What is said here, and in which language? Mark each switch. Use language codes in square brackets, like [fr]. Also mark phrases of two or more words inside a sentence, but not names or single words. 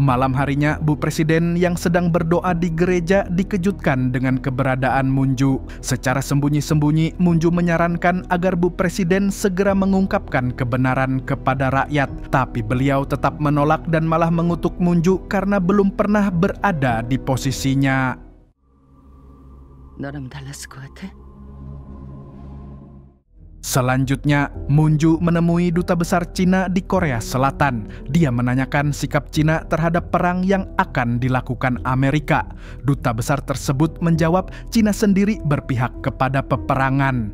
[id] Malam harinya, Bu Presiden yang sedang berdoa di gereja dikejutkan dengan keberadaan Munju. Secara sembunyi-sembunyi, Munju menyarankan agar Bu Presiden segera mengungkapkan kebenaran kepada rakyat. Tapi beliau tetap menolak dan malah mengutuk Munju karena belum pernah berada di posisinya. [ko] 너라면 달랐을 것 같아? [id] Selanjutnya, Munju menemui Duta Besar Cina di Korea Selatan. Dia menanyakan sikap Cina terhadap perang yang akan dilakukan Amerika. Duta Besar tersebut menjawab Cina sendiri berpihak kepada peperangan.